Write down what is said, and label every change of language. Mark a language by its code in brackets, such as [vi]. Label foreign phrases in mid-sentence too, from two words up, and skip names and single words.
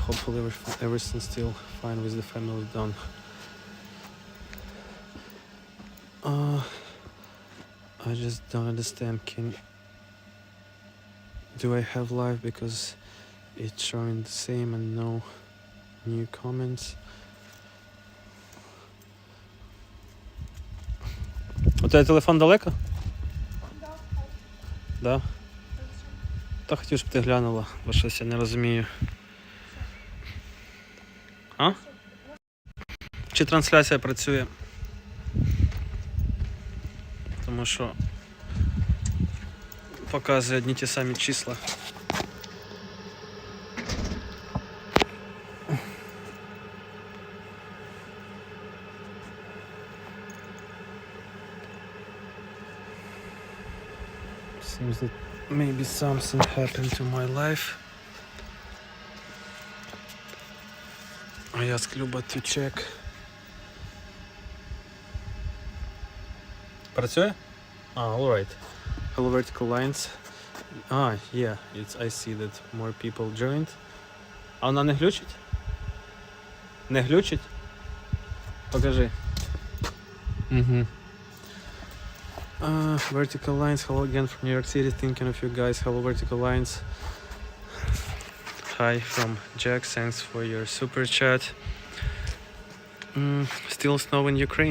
[en] Hopefully everything's still fine with the family, Don. I just don't understand. Do I have live, because it's showing the same and no new comments? [uk] У тебе телефон далеко? Да? Та хотів, щоб ти глянула, бо щось я не розумію. А? Чи трансляція працює? Тому що показує одні ті самі числа. [en] Seems that maybe something happened to my life. I asked Luba to check. Працює? All right. Hello vertical lines. Yeah, I see that more people joined. [uk] А вона не глючить? Не глючить? Покажи. [en] Vertical lines. Hello again from New York City. Thinking of you guys. Hello vertical lines. Hi from Jack. Thanks for your super chat. Still snow in Ukraine?